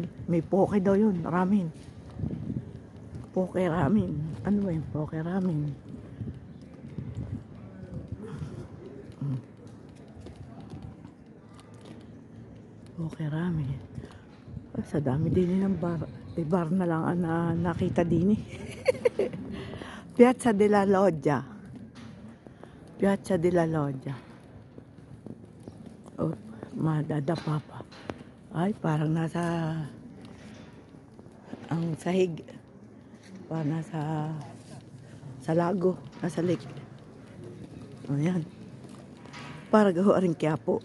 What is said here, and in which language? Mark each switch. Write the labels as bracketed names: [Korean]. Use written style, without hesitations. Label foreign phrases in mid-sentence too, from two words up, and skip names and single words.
[Filipino] May poke daw yun, ramen. Poke ramen. Ano ba yung poke ramen? Poke ramen. Sa dami din ng bar. Bar na lang ang nakita din eh. Piazza della Loggia. Piazza della Loggia. Oh, madadapa pa. Ay, parang nasa ang sahig. Parang nasa sa lago, nasa lake. Ayan. Para gawa rin Quiapo.